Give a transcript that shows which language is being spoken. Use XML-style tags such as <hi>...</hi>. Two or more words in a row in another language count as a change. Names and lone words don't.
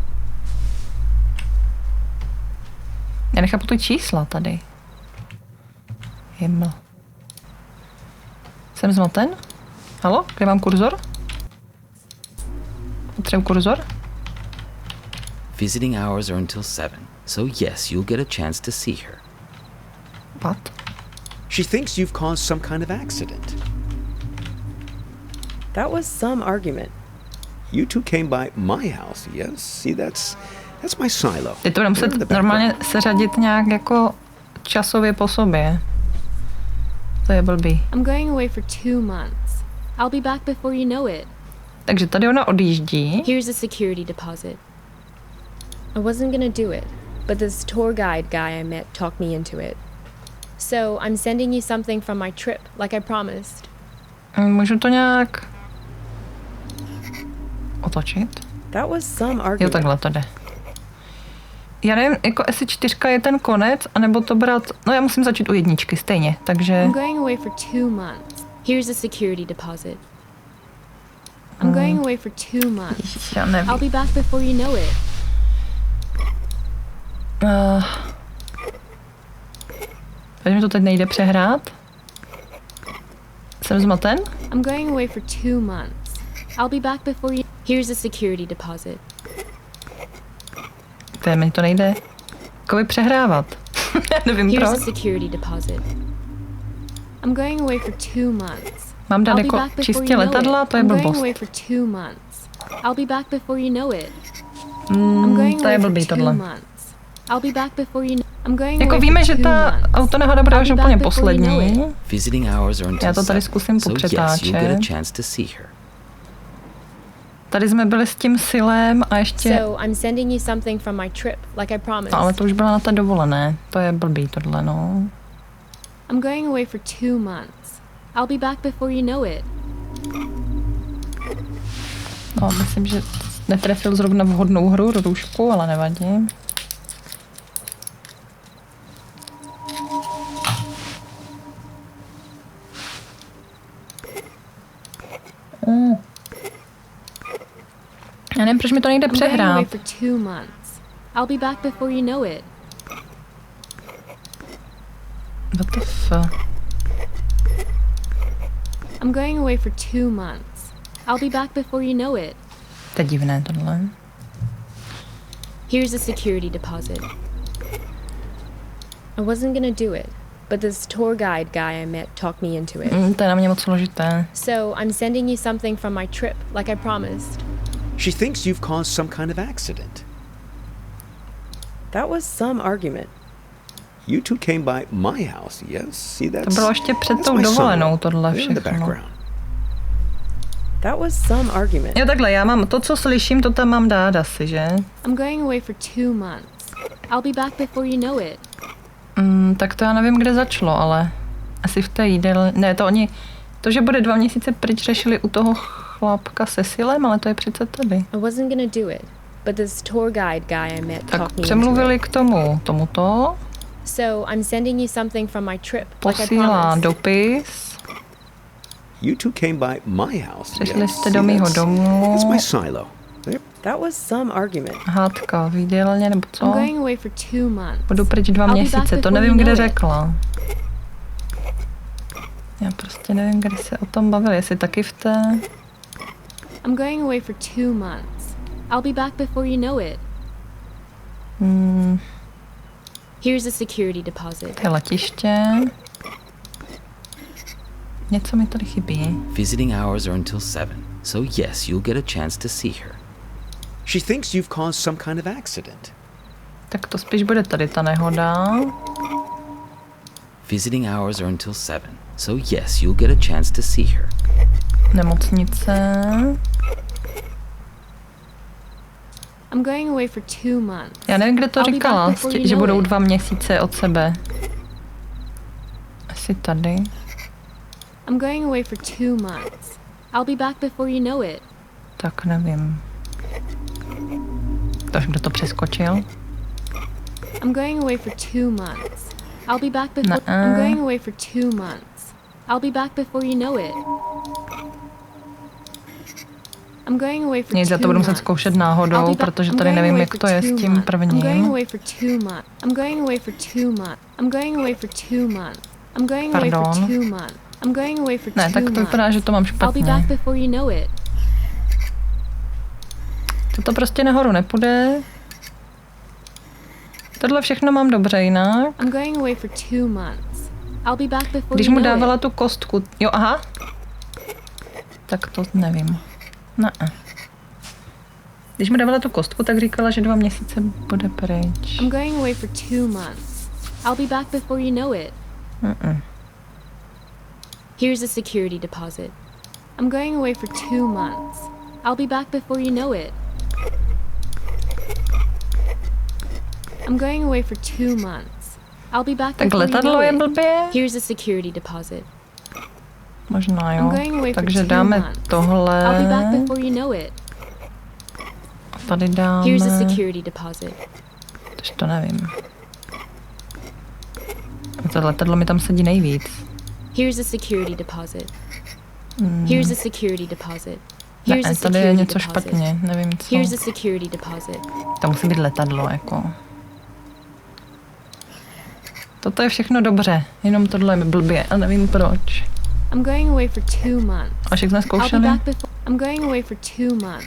<cs>Já nechápu ty čísla tady. Himmel. Jsem zmaten? Halo? Kde mám kurzor? Potřebuji kurzor?</cs> <en>Visiting hours are until 7, so yes, you'll get a chance to see her. What? She thinks you've caused some kind of accident. That was some argument. You two came by my house, yes? See, that's my silo.</en> <cs>Teď to budeme muset normálně seřadit nějak jako časově po sobě. To je blbý.</cs> <en>I'm going away for 2 months. I'll be back before you know it.</en> <cs>Takže tady ona odjíždí.</cs> <en>Here's a security deposit. I wasn't gonna do it, but this tour guide guy I met talked me into it. So I'm sending you something from my trip, like I promised.</en> <cs>Můžu to nějak otočit?</cs> <en>That was some</en> <cs>Jo,</cs> <en>argument.</en> <cs>takhle to jde. Já nevím, jako jestli 4 je ten konec, anebo to brát... No já musím začít u 1, stejně, takže...</cs> <en>I'm going away for 2 months. Here's a security deposit. I'm going away for 2 months.</en> <cs>Já nevím.</cs> <en>I'll be back before you know it.</en> <cs>Takže mi to teď nejde přehrát. Jsem zmaten?</cs> <en>I'm going away for 2 months. I'll be back before you... Here's a security deposit.</en> <cs>To mi to nejde. Jakoby přehrávat. Nevím</cs> <en>Here's</en> <cs>proč.</cs> <en>a security deposit. I'm going away for 2 months.</en> <cs>Mám dát jako čistě letadla, to je blbost.</cs> <en>I'm going away for 2 months. I'll be back before you know it. I'm going</en> <cs>To je</cs> <en>away for</en> <cs>blbý</cs> <en>2</en> <cs>tohle.</cs> <en>months. I'll be back before you know. I'm going</en> <cs>Jako</cs> <en>away</en> <cs>víme,</cs> <en>for</en> <cs>že</cs> <en>2</en> <cs>ta</cs> <en>months.</en> <cs>autonehoda bude až</cs> <en>I'll be</en> <cs>úplně</cs> <en>back before you know</en> <cs>poslední.</cs> <en>it. Visiting hours are until</en> <cs>Já to tady</cs> <en>7,</en> <cs>zkusím</cs> <en>so yes, you'll get</en> <cs>popřetáčet.</cs> <en>a chance to see her.</en> <cs>Tady jsme byli s tím Silem a ještě...</cs> <en>So I'm sending you something from my trip, like I promised.</en> <cs>No, ale to už byla na té dovolené. To je blbý tohle, no.</cs> <en>I'm going away for 2 months. I'll be back before you know it.</en> <cs>No, myslím, že netrefil zrovna vhodnou hru, růžku, ale nevadí. Já nevím, proč mi to nejde</cs> <en>I'm going away</en> <cs>přehrát.</cs> <en>for 2 months. I'll be back before you know it. What the f... I'm going away for 2 months. I'll be back before you know it.</en> <cs>To je divné tohle.</cs> <en>Here's a security deposit. I wasn't gonna do it, but this tour guide guy I met talked me into it.</en> <cs>To je na mě moc složité.</cs> <en>So I'm sending you something from my trip, like I promised. She thinks you've caused some kind of accident. That was some argument. You two came by my house, yes? See,</en> <cs>To</cs> <en>that's...</en> <cs>bylo ještě před</cs> <en>that's</en> <cs>tou</cs> <en>my son.</en> <cs>dovolenou tohle</cs> <en>They're in the</en> <cs>všechno.</cs> <en>background. That was some argument.</en> <cs>Jo, takhle, já mám to, co slyším, to tam mám dát asi, že?</cs> <en>I'm going away for 2 months. I'll be back before you know it.</en> <cs>Tak to já nevím, kde začalo, ale asi v té jídelně. Ne, to oni, to, že bude 2 měsíce pryč, řešili u toho chlapka se Silem, ale to je přece tady.</cs> <en>I wasn't gonna do it, but this tour guide guy I met</en> <cs>Tak</cs> <en>talked me into</en> <cs>přemluvili</cs> <en>it.</en> <cs>k tomuto,</cs> <en>So I'm sending you something from my trip, like I</en> <cs>posílá</cs> <en>promised.</en> <cs>dopis,</cs> <en>You two came by my house,</en> <cs>přišli</cs> <en>yes?</en> <cs>jste</cs> <en>See,</en> <cs>do mýho</cs> <en>that's</en> <cs>domu,</cs> <en>my silo. There. That was some argument.</en> <cs>hádka v jídelně, nebo</cs> <en>I'm</en> <cs>co?</cs> <en>going away for 2 months.</en> <cs>Budu pryč 2</cs> <en>I'll be back</en> <cs>měsíce, to</cs> <en>before</en> <cs>nevím,</cs> <en>you</en> <cs>kde</cs> <en>know it.</en> <cs>řekla. Já prostě nevím, kde se o tom bavili, jestli taky v té...</cs> <en>I'm going away for 2 months. I'll be back before you know it. Here's a security deposit.</en> <cs>To je letiště. Něco mi tady chybí.</cs> <en>Visiting hours are until 7, so yes, you'll get a chance to see her. She thinks you've caused some kind of accident.</en> <cs>Tak to spíš bude tady ta nehoda.</cs> <en>Visiting hours are until 7, so yes, you'll get a chance to see her.</en> <cs>Nemocnice.</cs> <en>I'm going away for 2 months.</en> <cs>Já nevím, kde to</cs> <en>I'll be</en> <cs>říkala,</cs> <en>back before you</en> <cs>že</cs> <en>know</en> <cs>budou</cs> <en>it.</en> <cs>2 měsíce od sebe. Asi tady.</cs> <en>I'm going away for 2 months. I'll be back before you know it.</en> <cs>Tak nevím. Takže kdo to přeskočil?</cs> <en>I'm going away for 2 months. I'll be back before. Nuh-uh. I'm going away for 2 months. I'll be back before you know it. I'm going away for</en> <cs>Nic, já</cs> <en>2</en> <cs>to budu muset</cs> <en>months.</en> <cs>zkoušet</cs> <en>I'll</en> <cs>náhodou,</cs> <en>be back-</en> <cs>protože</cs> <en>I'm</en> <cs>tady</cs> <en>going</en> <cs>nevím,</cs> <en>away</en> <cs>jak</cs> <en>for</en> <cs>to je</cs> <en>2</en> <cs>s tím</cs> <en>months. I'm going</en> <cs>prvním.</cs> <en>away for 2 months. I'm going away for 2 months. I'm going away for 2 months. I'm going away for</en> <cs>Pardon.</cs> <en>2 months. I'm going away for 2</en> <cs>Ne, tak to</cs> <en>months.</en> <cs>vypadá, že to mám</cs> <en>I'll be back</en> <cs>špatně.</cs> <en>before you know it.</en> <cs>To prostě nahoru nepůjde. Tohle všechno mám dobře jinak.</cs> <en>I'm going away for 2 months. I'll be back before</en> <cs>Když</cs> <en>you</en> <cs>mu</cs> <en>know</en> <cs>dávala</cs> <en>it.</en> <cs>tu kostku, jo, aha. Tak to nevím. Ne. Když mu dávala tu kostku, tak říkala, že 2 měsíce bude pryč.</cs> <en>I'm going away for 2 months. I'll be back before you know it. Here's a security deposit. I'm going away for 2 months. I'll be back before you know it. I'm going away for 2 months. I'll be back</en> <cs>Tak</cs> <en>before you know</en> <cs>letadlo je</cs> <en>it.</en> <cs>blbě?</cs> <en>Here's a security deposit.</en> <cs>Možná</cs> <en>I'm</en> <cs>jo.</cs> <en>going away for</en> <cs>Takže</cs> <en>2</en> <cs>dáme</cs> <en>months.</en> <cs>tohle.</cs> <en>I'll be back before you know it.</en> <cs>Tady dáme.</cs> <en>Here's a security deposit.</en> <cs>Tož to nevím. To letadlo mi tam sedí nejvíc.</cs> <en>Here's a security deposit. Here's a security deposit.</en> <cs>Ne,</cs> <en>Here's a</en> <cs>tady je</cs> <en>security</en> <cs>něco</cs> <en>deposit.</en> <cs>špatně, nevím co.</cs> <en>Here's a security deposit.</en> <cs>To musí být letadlo, jako. Toto je všechno dobře, jenom tohle je blbě a nevím proč.</cs> <en>I'm going away for 2 months.</en> <cs>A všechno</cs> <en>I'll be</en> <cs>zkoušeli?</cs> <en>back before. I'm going away for 2 months.</en>